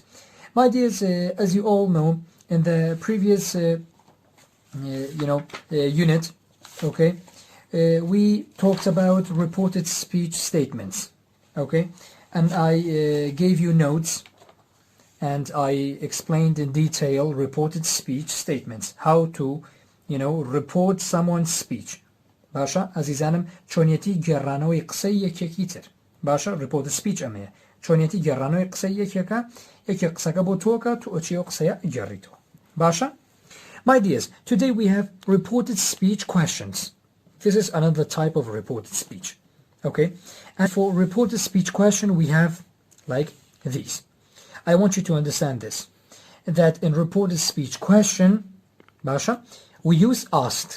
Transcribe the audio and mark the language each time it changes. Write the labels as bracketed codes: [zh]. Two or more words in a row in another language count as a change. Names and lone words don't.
[en] My dears, as you all know, in the previous unit, okay, we talked about reported speech statements. Okay, and I gave you notes and I explained in detail reported speech statements, how to report someone's speech. [ckb] باشا عزیزانم چۆنیەتی گێڕانەوەی قسەی یەکێکی تر. باشا [en] reported speech [ckb] ئەمەیە چۆنیەتی گێڕانەوەی قسەی یەکێکە یەکێک قسەکە بۆ تۆکە تو ئەچیەوە قسەیە گێڕیتەوە. باشا. [en] My dears, today we have reported speech questions. This is another type of reported speech. Okay, and for reported speech question we have like these. I want you to understand this, that in reported speech question, Basha, we use asked.